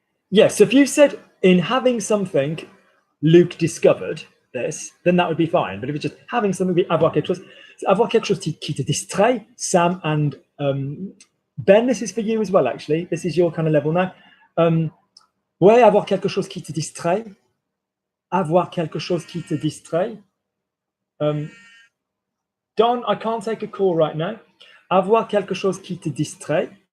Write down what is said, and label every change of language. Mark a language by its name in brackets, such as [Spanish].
[English] Yes, so if you said in having something, Luke discovered this, then that would be fine. But if it's just having something, [French] avoir quelque chose, avoir quelque chose qui te distrait, [English] Sam and Ben, this is for you as well, actually. This is your kind of level now. [French] Ouais, avoir quelque chose qui te distrait. Avoir quelque chose qui te distrait. [English] Don, I can't take a call right now. [French] Avoir quelque chose qui te distrait.